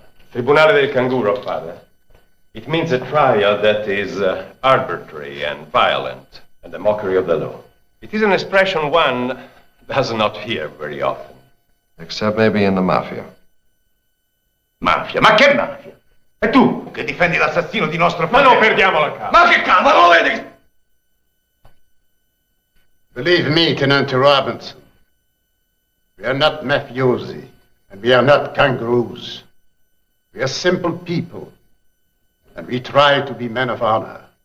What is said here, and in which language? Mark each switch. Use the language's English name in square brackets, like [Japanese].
[Italian] Tribunale del Canguro, [English] Father. It means a trial that is arbitrary and violent, and the mockery of the law. It is an expression one does not hear very often. Except maybe in the mafia. [Italian] Mafia? Ma che mafia? E tu, che difendi l'assassino di nostro Ma fratello? non perdiamo la calma. Ma che calma, non lo vedi? [English] Believe me, Tenant Robinson, we are not mafiosi, and we are not kangaroos. We are simple people, and we try to be men of honor.